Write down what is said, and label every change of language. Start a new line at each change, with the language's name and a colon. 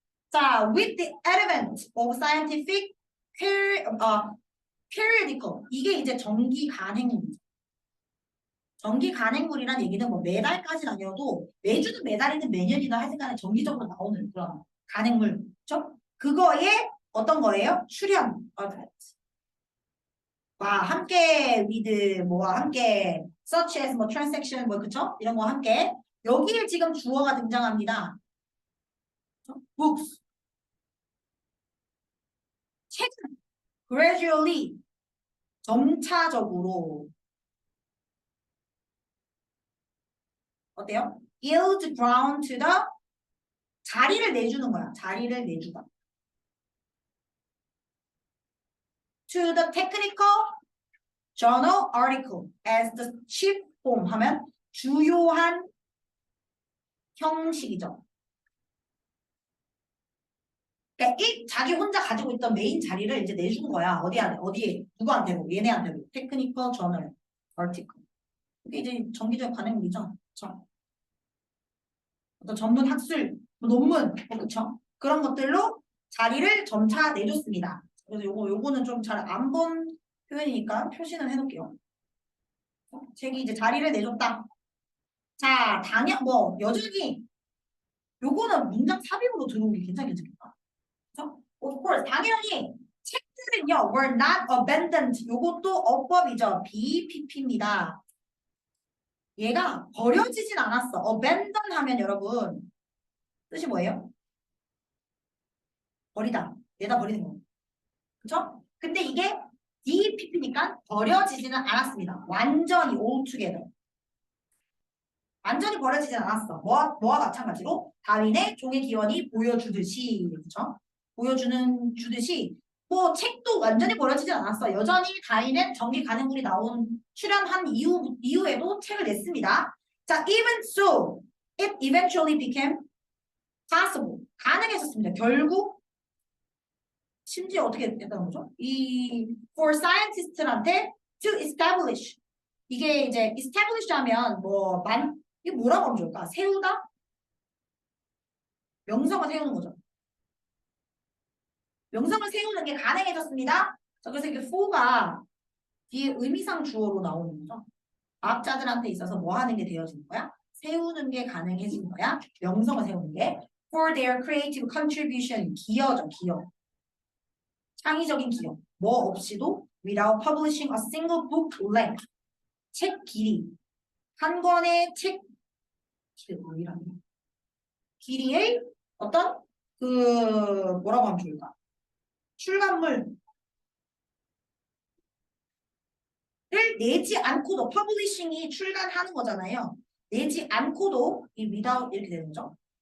English: 자, with the advent of scientific periodical
Korean: 이게 이제 정기 간행물이죠. 정기 간행물이란 얘기는 뭐 매달까지는 아니어도 매주든 매달이든 매년이든 하여튼간에 정기적으로 나오는 그런 간행물, 그렇죠? 그거에 어떤 거예요? 출현, 와 함께 with 뭐와 함께 such as 뭐 transaction 뭐 그쵸? 이런 거와 함께 여기에 지금 주어가 등장합니다. books 책은 gradually 점차적으로 어때요?
English: yield ground to the
Korean: 자리를 내주는 거야. 자리를 내주다.
English: to the technical journal article as the chief form
Korean: 하면 주요한 형식이죠. 그러니까 자기 혼자 가지고 있던 메인 자리를 이제 내주는 거야. 어디에, 누구한테로, 얘네한테로. 테크니컬 저널, 아티클. 이게 이제 정기적 관행물이죠. 그쵸? 어떤 전문 학술, 뭐 논문, 그쵸? 그런 것들로 자리를 점차 내줬습니다. 그래서 요거는 좀 잘 안 본 표현이니까 표시는 해놓을게요. 책이 이제 자리를 내줬다. 자, 여전히 요거는 문장 삽입으로 들어오기 괜찮겠다. 그렇죠?
English: Of course, 당연히
Korean: 책들은요,
English: were not abandoned.
Korean: 요것도 어법이죠. BPP입니다. 얘가 버려지진 않았어. abandon 하면 여러분 뜻이 뭐예요? 버리다. 내다 버리는 거. 그렇죠? 근데 이게 DPP니까 버려지지는 않았습니다. 완전히 altogether. 완전히 버려지진 않았어. 뭐와 마찬가지로 다윈의 종의 기원이 보여주듯이, 그렇죠? 주듯이 뭐 책도 완전히 버려지진 않았어. 여전히 다윈은 정기 간행물이 출연한 이후에도 책을 냈습니다.
English: 자, even so, it eventually became possible.
Korean: 가능했었습니다. 결국 심지어 어떻게 됐다는 거죠? for scientist들한테 to establish 이게 이제 establish 하면 이게 뭐라고 하면 좋을까? 세우다? 명성을 세우는 거죠. 명성을 세우는 게 가능해졌습니다. 자, 그래서 이게 for가 뒤에 의미상 주어로 나오는 거죠. 과학자들한테 있어서 뭐 하는 게 되어지는 거야? 세우는 게 가능해진 거야. 명성을 세우는 게.
English: For their creative contribution.
Korean: 기여죠, 기여. 창의적인 기여. 뭐 없이도
English: without publishing a single book length.
Korean: 책 길이. 한 권의 책 길이의 어떤 뭐라고 하면 좋을까? 출간물을 내지 않고도 퍼블리싱이 출간하는 거잖아요. 내지 않고도 이 without 이렇게 되는 거죠.